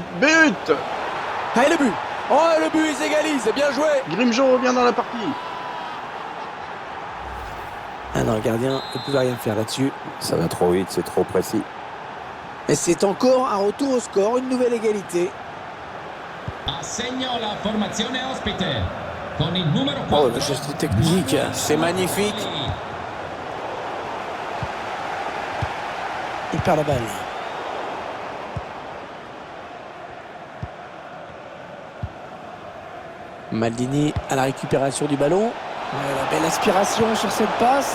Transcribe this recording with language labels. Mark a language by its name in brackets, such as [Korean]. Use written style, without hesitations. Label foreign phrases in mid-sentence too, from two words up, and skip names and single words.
[French] Ah, et le but. Oh, le but, il s'égalise, bien joué. Grimjo revient dans la partie. Ah non, le gardien ne pouvait rien faire là-dessus. Ça va trop vite, c'est trop précis. Et c'est encore un retour au score, une nouvelle égalité. [Italian] Assegno la formazione ospite con il numero 4. [French] Oh, le geste technique, c'est magnifique. Il perd la balle. Maldini à la récupération du ballon. Ouais, la belle aspiration sur cette passe.